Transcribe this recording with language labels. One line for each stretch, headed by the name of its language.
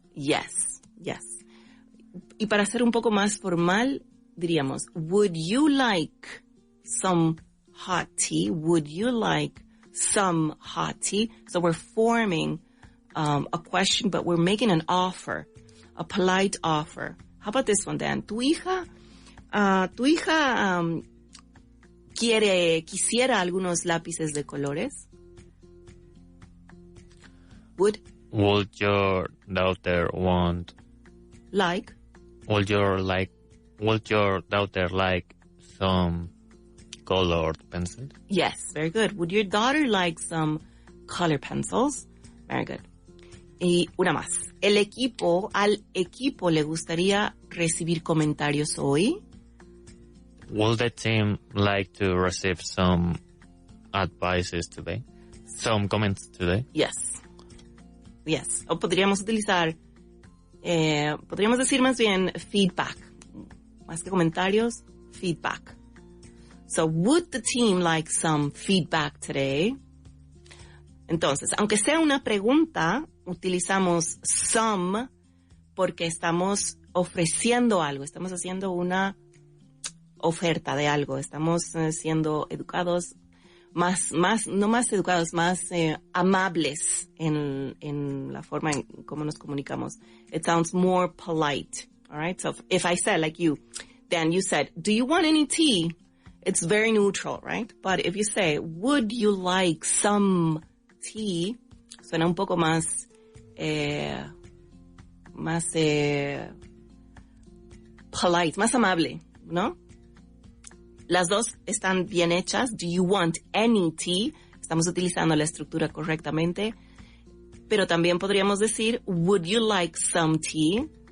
Spanish: Yes, yes. Y para ser un poco más formal, diríamos,
English: would you like some hot tea? Would you like some hot tea? So we're forming a question, but we're making an offer, a polite offer. How about this one, Dan?
Spanish: Tu hija quisiera algunos lápices de colores?
English: Would your daughter want? Like? Would your daughter like some colored pencils? Yes, very good. Would your daughter like some color pencils? Very good.
Spanish: Y una más. Al equipo le gustaría recibir comentarios hoy?
English: Would the team like to receive some advices today? Some comments today? Yes. Yes.
Spanish: O podríamos utilizar, podríamos decir más bien feedback. Más que comentarios, feedback.
English: So, would the team like some feedback today?
Spanish: Entonces, aunque sea una pregunta, utilizamos some porque estamos ofreciendo algo, estamos haciendo una oferta de algo, estamos siendo educados, no más educados, más amables en la forma en cómo nos comunicamos.
English: It sounds more polite, all right? So if I said, like you, Dan, you said, do you want any tea? It's very neutral, right? But if you say, would you like some tea?
Spanish: Suena un poco más
English: polite,
Spanish: más amable, ¿no? Las dos están bien hechas.
English: Do you want any tea?
Spanish: Estamos utilizando la estructura correctamente. Pero también podríamos decir,
English: would you like some tea?